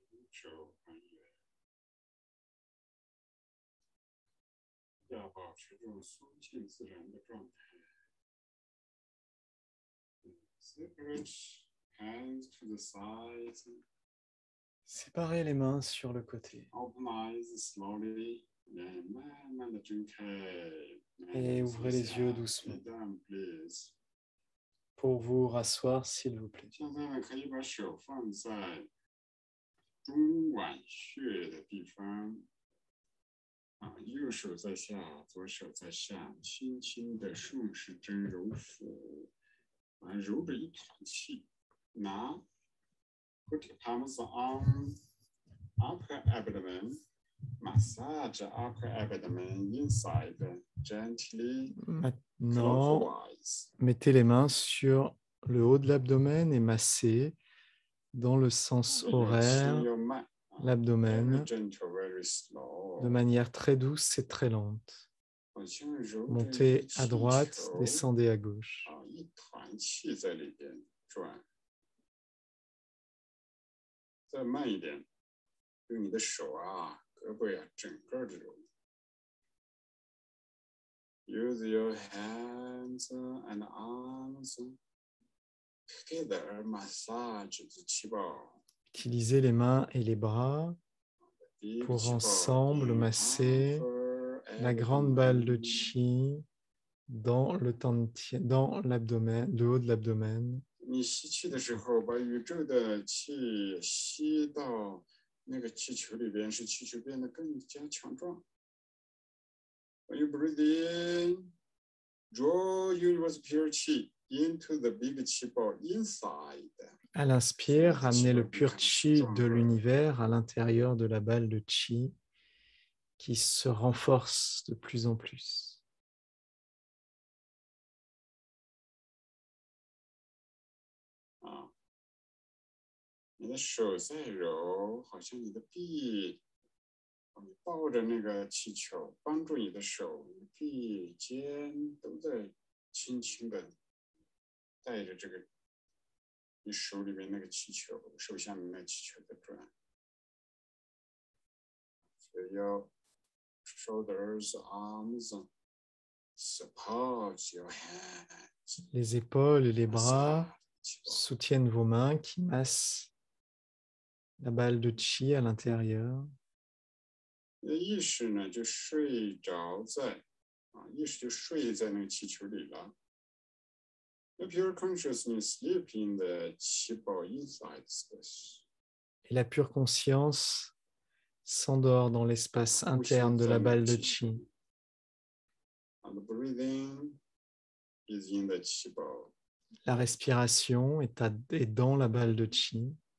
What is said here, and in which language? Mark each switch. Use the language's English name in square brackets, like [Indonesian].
[Chinese] 手很远，要保持这种松静自然的状态。 [English] Separate hands to the sides. [French] Séparez les mains sur le côté. [English] Open eyes slowly. [Chinese] 慢慢的睁开。 [French] Et ouvrez les yeux doucement. [English] Sit down, please. [French] Pour vous rasseoir, s'il vous plaît. [Chinese] 现在呢，可以把手放在中脘穴的地方。右手在下，左手在上，轻轻的顺时针揉腹，揉着一团气。 [English] 拿 Put your palms on upper abdomen. Massage upper abdomen inside gently. [French] Maintenant, mettez les mains sur le haut de l'abdomen et massez dans le sens horaire l'abdomen de manière très douce et très lente. Montez à droite, descendez à gauche. [Chinese] 一团气在里边转。再慢一点，用你的手啊、胳膊啊，整个的揉。 [English] Use your hands and arms together, massage the 气泡。 [French] Utilisez les mains et les bras pour ensemble masser la grande balle de chi dans l'abdomen, le haut de l'abdomen. [Chinese] 你吸气的时候，把宇宙的气吸到那个气球里边，使气球变得更加强壮。 [English] When you breathe in, draw universe pure chi into the big chi ball inside. [French] À l'inspire, ramenez le pur chi de l'univers à l'intérieur de la balle de chi qui se renforce de plus en plus. [Chinese] 你的手在揉，好像你的臂，你抱着那个气球，帮助你的手、臂、肩都在轻轻的带着这个你手里面那个气球，手下面那个气球在转。所以要 [English] shoulders, arms, support your hands. [French] Les épaules et les bras soutiennent vos mains qui massent la balle de chi à l'intérieur. [Chinese] 意识呢就睡着在意识就睡在那个气球里了。 [English] The pure consciousness sleep in the chi ball inside space. [French] Et la pure conscience s'endort dans l'espace interne de la balle de chi. [English] And the breathing is in the chi ball. [French] La respiration est dans la balle de chi.